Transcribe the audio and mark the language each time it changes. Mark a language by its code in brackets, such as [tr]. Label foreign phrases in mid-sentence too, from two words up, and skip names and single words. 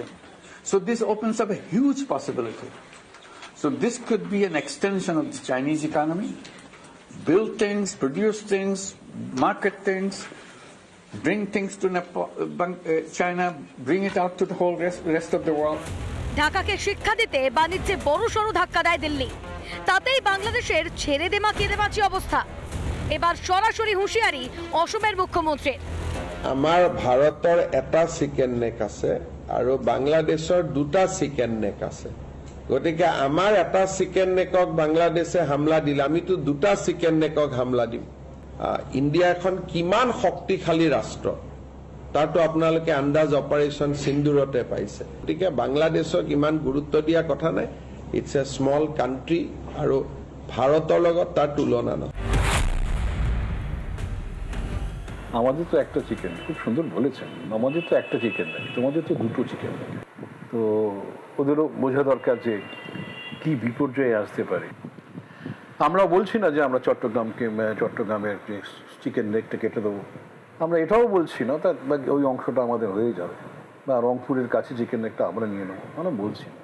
[en] So this opens up a huge possibility. So this could be an extension of the Chinese economy, build things, produce things, market things, bring things to China, bring it out to the whole rest of the world. [bn] ঢাকাকে শিক্ষা দিতে বাণিজ্যে বড়সড় ধাক্কা দেয় দিল্লি, তাতেই বাংলাদেশের ছেড়ে দেমা কেঁদে বাঁচি অবস্থা। এবার সরাসরি হুঁশিয়ারি অসমের মুখ্যমন্ত্রীর। [as] আমাৰ ভাৰতৰ এটা [en] chicken neck [as] আছে আৰু বাংলাদেশৰ দুটা [en] chicken neck [as] আছে। গতিকে আমাৰ এটা [en] chicken neckক [as] বাংলাদেশে হামলা দিলে আমিতো দুটা [en] chicken neckক [as] হামলা দিম। ইণ্ডিয়া এখন কিমান শক্তিশালী ৰাষ্ট্ৰ তাৰতো আপোনালোকে আন্দাজ অপাৰেশ্যন সিন্দুৰতে পাইছে। গতিকে বাংলাদেশক ইমান গুৰুত্ব দিয়া কথা নাই। [en] It's a small country [as] আৰু ভাৰতৰ লগত তাৰ তুলনা নহয়। [bn] আমাদের তো একটা চিকেন, খুব সুন্দর বলেছেন, আমাদের তো একটা চিকেন নেই, তোমাদের তো দুটো চিকেন নেই। তো ওদেরও বোঝা দরকার যে কি বিপর্যয়ে আসতে পারে। আমরা বলছি না যে আমরা চট্টগ্রামের [en] chicken neckটা [bn] কেটে দেবো, আমরা এটাও বলছি না তার ওই অংশটা আমাদের হয়ে যাবে, বা রংপুরের কাছে [en] chicken neckটা [bn] আমরা নিয়ে নেবো, আমরা বলছি না।